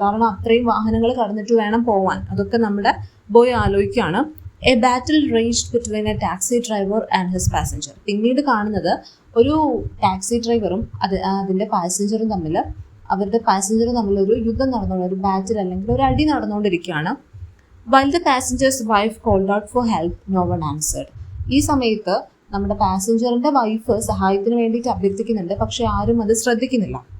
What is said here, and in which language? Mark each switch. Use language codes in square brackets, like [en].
[ml] കാരണം അത്രയും വാഹനങ്ങൾ കടന്നിട്ട് വേണം പോവാൻ. അതൊക്കെ നമ്മുടെ ബോയ് ആലോചിക്കുകയാണ്. [en] A battle ranged between a taxi driver and his passenger. [ml] പിന്നീട് കാണുന്നത് ഒരു ടാക്സി ഡ്രൈവറും അതിൻ്റെ പാസഞ്ചറും തമ്മിൽ, അവരുടെ പാസഞ്ചറും തമ്മിലൊരു യുദ്ധം നടന്നുകൊണ്ട്, ഒരു ബാറ്റിൽ അല്ലെങ്കിൽ ഒരു അടി നടന്നുകൊണ്ടിരിക്കുകയാണ്. [en] While the passenger's wife called out for help, no one answered. [ml] ഈ സമയത്ത് നമ്മുടെ പാസഞ്ചറിന്റെ വൈഫ് സഹായത്തിന് വേണ്ടിയിട്ട് അഭ്യർത്ഥിക്കുന്നുണ്ട്, പക്ഷെ ആരും അത് ശ്രദ്ധിക്കുന്നില്ല.